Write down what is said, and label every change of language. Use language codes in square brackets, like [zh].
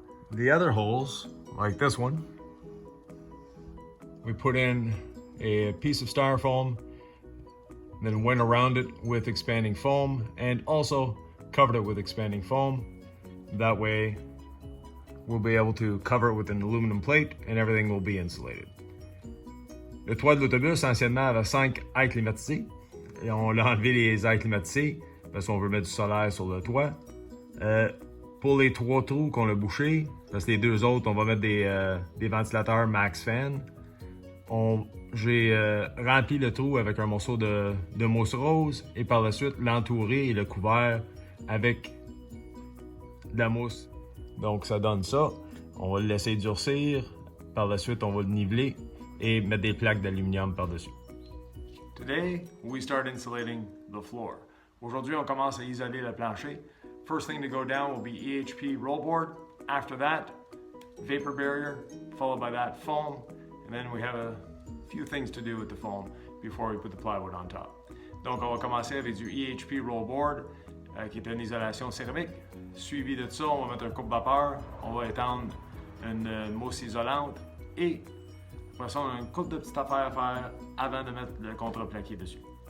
[en] The other holes, like this one, we put in a piece of styrofoam, then went around it with expanding foam and also covered it with expanding foam. That way we'll be able to cover it with an aluminum plate and everything will be insulated. [fr] Le toit de l'autobus, anciennement, avait 5 ailes climatisées. Et on a enlevé les ailes climatisées parce qu'on veut mettre du solaire sur le toit. Pour les 3 trous qu'on a bouchés, parce que les 2 autres, on va mettre des ventilateurs max fan. J'ai rempli le trou avec un morceau de mousse rose et par la suite l'entouré et le couvert avec de la mousse. Donc ça donne ça. On va le laisser durcir. Par la suite, on va le niveler et mettre des plaques d'aluminium par-dessus. [en] Today, we start insulating the floor. [fr] Aujourd'hui, on commence à isoler le plancher. [en] First thing to go down will be EHP roll board. After that, vapor barrier, followed by that foam, and then we have a few things to do with the foam before we put the plywood on top. [fr] Donc on va commencer avec du EHP roll board qui est une isolation céramique. Suivi de ça, on va mettre un coupe-vapeur, on va étendre une mousse isolante et après ça, on a une couple de petites affaires à faire avant de mettre le contreplaqué dessus.